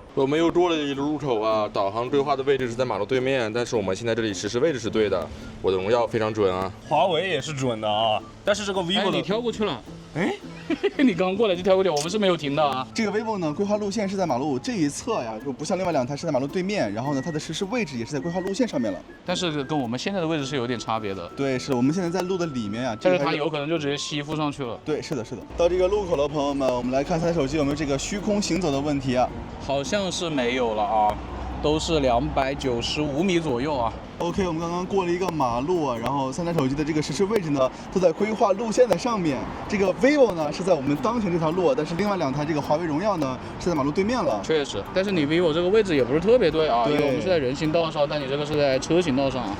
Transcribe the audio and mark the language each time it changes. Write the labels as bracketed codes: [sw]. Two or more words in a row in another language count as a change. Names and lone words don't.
[zh] 我們又過了一個路口啊，導航規劃的位置是在馬路對面，但是我們現在這裡實時位置是對的，我的榮耀非常準啊。華為也是準的啊。 但是這個 vivo 你跳過去了。哎，你剛過來就跳過去，我們是沒有停的啊。這個 vivo 呢，規劃路線是在馬路這一側呀，就不像另外2台是在馬路對面。然後呢，它的實時位置也是在規劃路線上面了。但是跟我們現在的位置是有点差別的。对，是我們現在在路的裡面呀。但是它有可能就直接吸附上去了。对，是的，是的。到這個路口了，朋友們，我們來看3台手機有沒有這個虛空行走的問題啊？好像是沒有了啊，都是295米左右啊。 OK，我們剛剛過了一個馬路啊，然後3台手機的這個實時位置呢，都在規劃路線的上面。這個 vivo 呢是在我們當前這條路，但是另外2台這個華為榮耀呢是在馬路對面了。確實，但是你 vivo 這個位置也不是特別對啊，因為我們是在人行道上，但你這個是在車行道上啊。